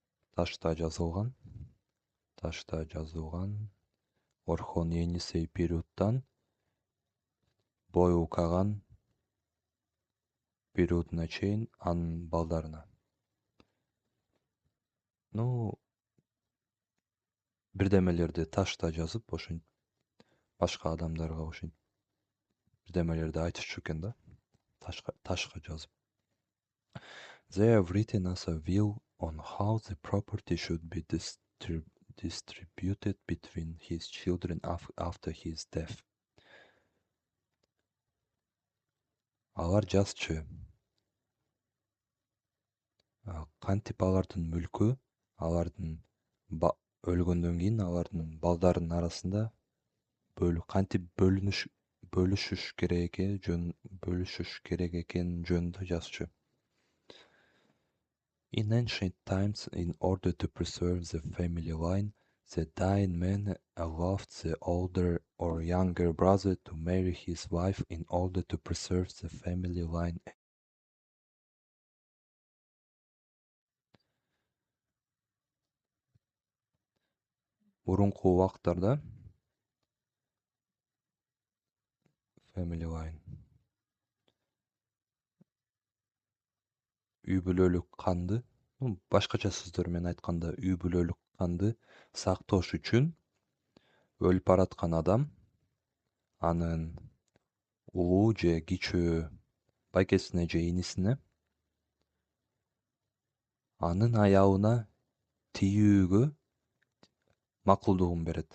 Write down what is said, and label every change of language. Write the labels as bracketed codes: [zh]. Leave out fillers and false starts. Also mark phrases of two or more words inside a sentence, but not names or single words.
[ky] Ташта жазылган Орхон Енисей периодтан Боюкаган периодуна чейин анын балдарына. Ну, бирдемелерди ташта жазып, ошентип башка адамдарга ошентип бирдемелерди айтышчу экен да. Ташка жазып. [en] They have written us a will on how the property should be distributed between his children after his death. [ky] Алар жазчу. Кантип алардын мүлкү, алардын өлгөндөн кийин алардын балдарынын арасында кантип бөлүшүш керек экени жөнүндө жазчу. [en] In ancient times, in order to preserve the family line, the dying man allowed the older or younger brother to marry his wife in order to preserve the family line. [ky] Мурунку убактарда [en] family line [ky] үй бүлөлүк канды, башкача сөздөр менен айтканда үй бүлөлүк канды сактош үчүн өлүп бараткан адам анын улуу же кичүү байкесине же инисине анын аябына тийүүгө макулдугун берет.